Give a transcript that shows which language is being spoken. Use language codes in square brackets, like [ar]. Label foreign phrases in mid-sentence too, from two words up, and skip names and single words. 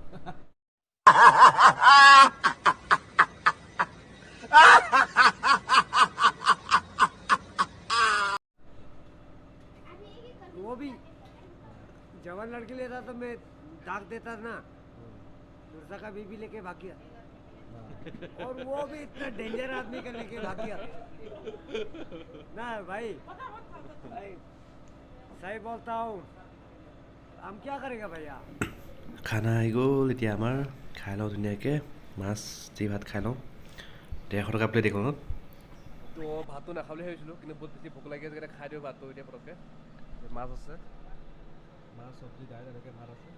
[hi] वो भी जवान लड़की लेता तो मैं दाग देता ना, दूसरा का बीबी लेके भाग गया। और वो भी इतना डेंजर आदमी का लेके भाग गया ना भाई। सही बोलता हूँ, हम क्या करेगा भैया। [as] খানা আহি গ'ল এতিয়া আমাৰ। খাই লওঁ ধুনীয়াকৈ, মাছ দি ভাত খাই লওঁ। 150 টকা প্লেট এইখনত। তো ভাতটো নাখাওঁ বুলি ভাবিছিলোঁ, কিন্তু বহুত বেছি ভোক লাগি আছে কাৰণে খাই দিওঁ ভাতটো এতিয়া পটককৈ। মাছ আছে, মাছ চব্জি দাইল এনেকৈ ভাত আছে।